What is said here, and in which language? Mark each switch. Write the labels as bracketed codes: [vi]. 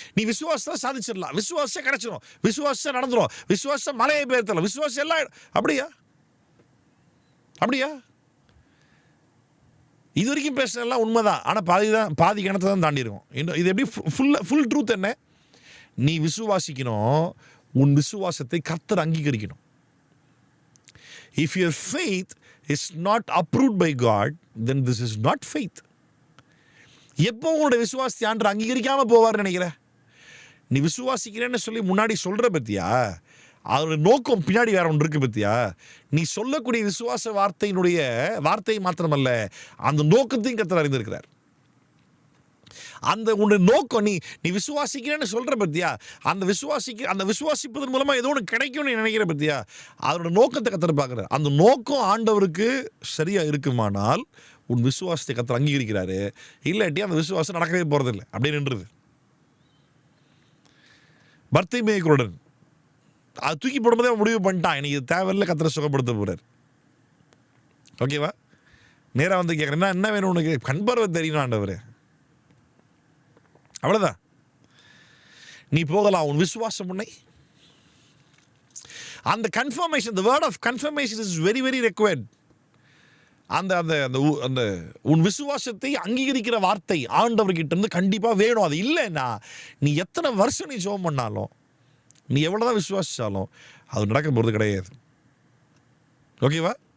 [ta] நீ விசுவாசத்தை சாதிச்சிடலாம், விசுவாசம் கிடைச்சிடும், விசுவாசம் நடந்துடும், விசுவாசம் மலையை பெயர்த்தலாம், விசுவாசம் எல்லாம். அப்படியா? இது வரைக்கும் பேசுனதெல்லாம் உண்மைதான், ஆனால் பாதி கணத்தை தான் தாண்டி இருக்கும். இது எப்படி ஃபுல் ட்ரூத் என்ன? நீ விசுவாசிக்கணும், உன் விசுவாசத்தை கர்த்தர் அங்கீகரிக்கணும். [en] If your faith is not approved by God, then this is not faith. [ta] எப்போ உன்னோட விசுவாசத்தை ஆண்டவர் அங்கீகரிக்காமல் போவார்னு நினைக்கிற? நீ விசுவாசிக்கிறேன்னு சொல்லி முன்னாடி சொல்கிற பற்றியா, அதோட நோக்கம் பின்னாடி வேற ஒன்று இருக்கு பற்றியா? நீ சொல்லக்கூடிய விசுவாச வார்த்தை மாத்திரமல்ல, அந்த நோக்கத்தையும் கர்த்தர் அறிந்திருக்கிறார். அந்த உன்னுடைய நோக்கம், நீ விசுவாசிக்கிறேன்னு சொல்கிற பற்றியா, அந்த விசுவாசிப்பதன் மூலமாக ஏதோ ஒன்று கிடைக்கும்னு நீ நினைக்கிற பற்றியா, அதோட நோக்கத்தை கர்த்தர் பார்க்குறார். அந்த நோக்கம் ஆண்டவருக்கு சரியாக இருக்குமானால் உன் விசுவாசத்தை கர்த்தர் அங்கீகரிக்கிறாரு. இல்லாட்டி அந்த விசுவாசம் நடக்கவே போகிறதில்லை, அப்படியே நின்றுது. பர்த்திமேயு குருடன் அது தூக்கி போடும்போதே முடிவு பண்ணிட்டான், எனக்கு இது தேவையில்லை, கர்த்தரை சுகப்படுத்த போகிறார். ஓகேவா? நேராக கேட்குறேன், என்ன வேணும் உனக்கு? கண் பார்வை தெரியணும் ஆண்டவர். அவ்வளோதான். நீ போகலாம், உன் விசுவாசம் உன்னை. அந்த confirmation, [en] the word of confirmation is very very required. [ta] அந்த அந்த அந்த அந்த உன் விசுவாசத்தை அங்கீகரிக்கிற வார்த்தை ஆண்டவர்கிட்ட இருந்து கண்டிப்பாக வேணும். அது இல்லைன்னா நீ எத்தனை வருஷம் நீ ஜெபம் பண்ணாலும், நீ எவ்வளோதான் விசுவாசிச்சாலும் அது நடக்க போகிறது கிடையாது. ஓகேவா?